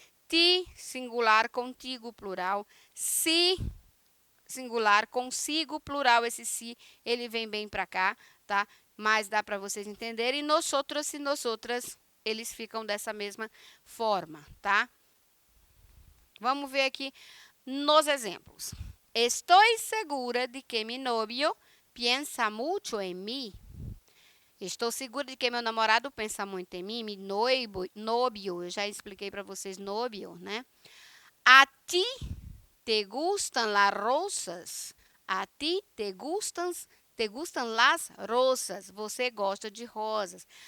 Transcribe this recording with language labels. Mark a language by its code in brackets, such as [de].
[es] Ti, singular, contigo, plural. Si, singular, consigo, plural. [pt] Esse si, ele vem bem para cá, tá? Mas dá para vocês entenderem. E nosotros e nosotras, eles ficam dessa mesma forma, tá? Vamos ver aqui nos exemplos. [es] Estou segura de que mi novio piensa mucho en mí. [pt] Estou segura de que meu namorado pensa muito em mim. [es] Mi novio, [pt] eu já expliquei para vocês novio, né? [es] A ti te gustan las rosas. A ti te gustan las rosas. [pt] Você gosta de rosas.